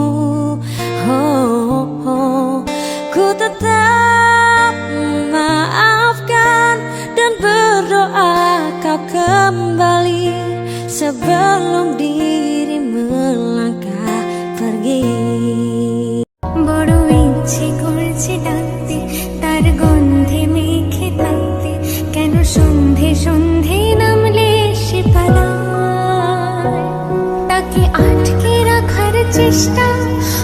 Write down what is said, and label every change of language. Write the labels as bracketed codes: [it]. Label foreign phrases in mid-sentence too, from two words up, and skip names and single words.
[id] Ku tetap memaafkan dan berdoa kau kembali sebelum diri melangkah pergi. [bn] বড় ইচ্ছে করছে ডাকতে, তার গন্ধে মেখে থাকতে, কেন সন্ধে সন্ধে নামলে সে পালায়, তাকে আটকে রাখার চেষ্টা